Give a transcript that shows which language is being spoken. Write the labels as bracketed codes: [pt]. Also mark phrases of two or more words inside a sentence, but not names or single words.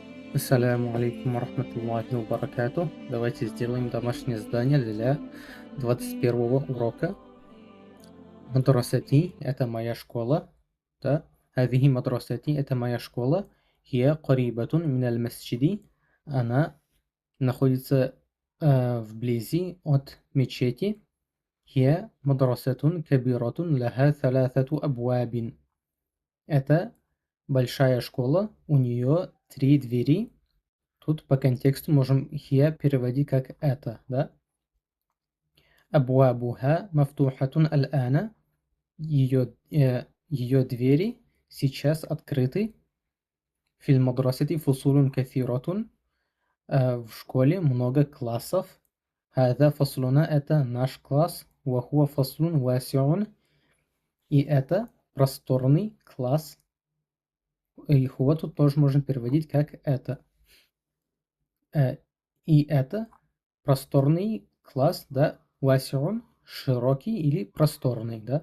[ar] السلام عليكم ورحمة الله وبركاته. [ru] Давайте сделаем домашнее задание для 21 урока. Мадрасати – это моя школа. Да? [ar] هذه مدرستي [ru] – это моя школа. [ar] هي قريبة من المسجد. [ru] Она находится вблизи от мечети. [ar] هي مدرسة كبيرة لها ثلاثة أبواب. [ru] Это большая школа, у нее 3 двери. Тут по контексту можем хия переводить как это, да? [ar] أبوابها مفتوحة الآن. [ru] Ее двери сейчас открыты. [ar] في المدرسة فصول كثيرة. [ru] В школе много классов. [ar] هذا فصلنا [ru] – это наш класс. [ar] وهو فصل واسع. [ru] И это просторный класс. И хуа тут тоже можно переводить как это. И это просторный класс, да, васиун, широкий или просторный, да.